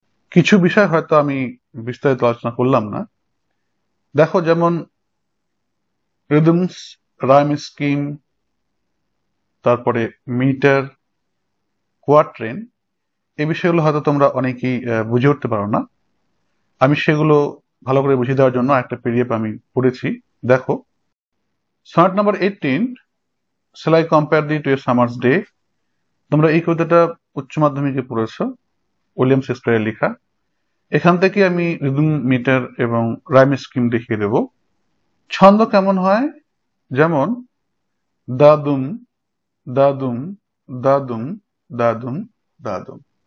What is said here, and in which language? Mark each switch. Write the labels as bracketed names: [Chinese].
[Bangla] কিছু বিষয় হয়তো আমি বিস্তারিত আলোচনা করলাম না। দেখো, যেমন রিদমস, রাইম স্কিম, তারপরে মিটার, কোয়াট্রেন, এই বিষয়গুলো হয়তো তোমরা অনেকেই বুঝে উঠতে পারো না। আমি সেগুলো ভালো করে বুঝিয়ে দেওয়ার জন্য একটা পিডিএফ আমি পড়েছি, দেখো। [English] Sonnet number 18, shall I compare thee to a summer's day? [Bangla] তোমরা এই কবিতাটা উচ্চ মাধ্যমিকে পড়েছো, উইলিয়াম শেক্সপিয়ারের লেখা। এখান থেকে আমি রিদম মিটার এবং রাইম স্কিম দেখিয়ে দেব। ছন্দ কেমন হয়, যেমন দাদুম দাদুম দাদুম দাদুম দাদুম।